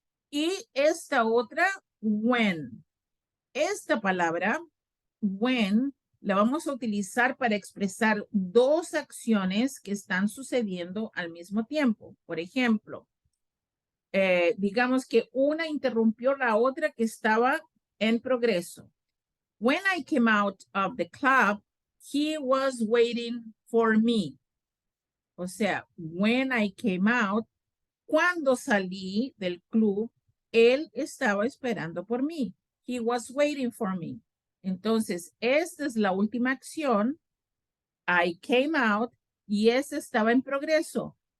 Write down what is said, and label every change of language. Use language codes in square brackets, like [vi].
[es] Y esta otra, when. Esta palabra, when, la vamos a utilizar para expresar dos acciones que están sucediendo al mismo tiempo. Por ejemplo, digamos que una interrumpió la otra que estaba en progreso. [en] When I came out of the club, he was waiting for me. [es] O sea, [en] when I came out, [es] cuando salí del club, él estaba esperando por mí. [en] He was waiting for me. [es] Entonces, esta es la última acción. [en] I came out [es] y ese estaba en progreso.